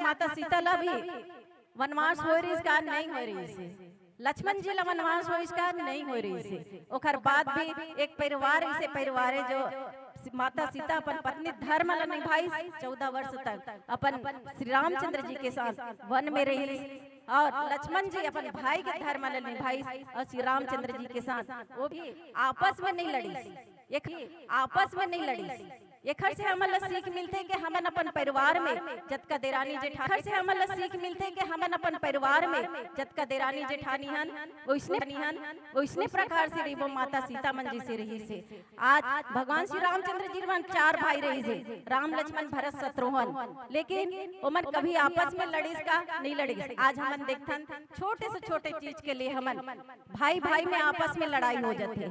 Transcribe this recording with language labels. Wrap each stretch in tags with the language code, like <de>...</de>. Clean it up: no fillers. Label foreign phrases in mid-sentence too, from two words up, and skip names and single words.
<hne>माता सीता ला भी वनवास हो रही इसका नहीं हो रही से, लक्ष्मण जी ला वनवास हो इसका नहीं हो रही से, ओकर बाद भी एक परिवार ऐसे परिवार है जो माता सीता अपन पत्नी धर्म ला निभाई 14 वर्ष तक अपन श्री रामचंद्र जी के साथ वन में रही, और लक्ष्मण जी अपन भाई के धर्म ला निभाई, और श्री रामचंद्र जी के साथ वो भी आपस में नहीं लड़ी, आपस में नहीं लड़ी। एखर से हमन ला सीख मिलते कि हमन अपन परिवार में जतका देरानी जेठानी से हमन ला सीख मिलते कि हमन अपन परिवार में जतका देरानी जेठानी हन वैसने प्रकार से रही माता सीता मन जी से रही से। आज भगवान श्री रामचंद्र जी मन 4 भाई रही से, राम लक्ष्मण भरत शत्रुघ्न, लेकिन ओमन कभी आपस में लड़ीस का नहीं लड़ीस। आज हमन देखथन छोटे से छोटे चीज के लिए हमन भाई भाई में आपस में लड़ाई हो जाते।</hne>